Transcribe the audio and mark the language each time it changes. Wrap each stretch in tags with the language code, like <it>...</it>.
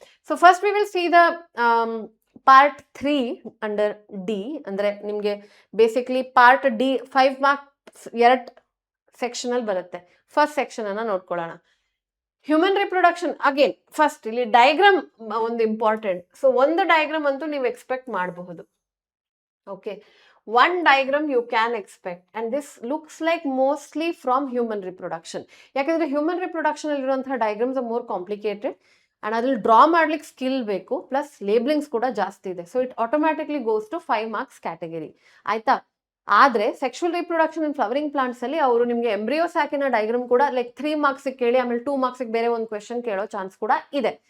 <en>So first we will see the part 3 under D.</en> <kn>ಅಂದ್ರೆ ನಿಮ್ಗೆ basically part D 5 marks 2 section ಅಲ್ಲಿ ಬರುತ್ತೆ. First section ಅನ್ನ ನೋಡ್ಕೊಳ್ಳೋಣ. ಹ್ಯೂಮನ್ ರಿಪ್ರೊಡಕ್ಷನ್ ಅಗೇನ್ ಫಸ್ಟ್ ಇಲ್ಲಿ ಡಯಾಗ್ರಾಮ್ ಒಂದು ಇಂಪಾರ್ಟೆಂಟ್. ಸೊ ಒಂದು ಡಯಾಗ್ರಾಮ್ ಅಂತೂ ನೀವು ಎಕ್ಸ್ಪೆಕ್ಟ್ ಮಾಡಬಹುದು.</kn> <en>Okay, one diagram you can expect and this looks like mostly from human reproduction.</en> <kn>ಯಾಕಂದ್ರೆ ಹ್ಯೂಮನ್ ರಿಪ್ರೊಡಕ್ಷನ್ ಅಲ್ಲಿರುವಂತಹ diagrams</kn> <en>are more complicated</en> <kn>and ಅದ್ರಲ್ಲಿ ಡ್ರಾ ಮಾಡ್ಲಿಕ್ಕೆ ಸ್ಕಿಲ್ ಬೇಕು, ಪ್ಲಸ್ ಲೇಬ್ಲಿಂಗ್ಸ್ ಕೂಡ ಜಾಸ್ತಿ ಇದೆ.</kn> <en>So it automatically goes to 5 marks category.</en> <kn>ಆಯ್ತಾ? ಆದ್ರೆ ಸೆಕ್ಷುವಲ್ ರಿಪ್ರೊಡಕ್ಷನ್ ಇನ್ ಫ್ಲವರಿಂಗ್ ಪ್ಲಾಂಟ್ಸ್ ಅಲ್ಲಿ ಅವರು ನಿಮ್ಗೆ ಎಂಬ್ರಿಯೋ ಸ್ಯಾಕಿನ ಡಯಾಗ್ರಾಮ್ ಕೂಡ ಲೈಕ್ 3 ಮಾರ್ಕ್ಸ್ ಕೇಳಿ ಆಮೇಲೆ 2 ಮಾರ್ಕ್ಸ್ ಬೇರೆ ಒಂದು ಕ್ವೆಶನ್ ಕೇಳೋ ಚಾನ್ಸ್ ಕೂಡ ಇದೆ.</kn>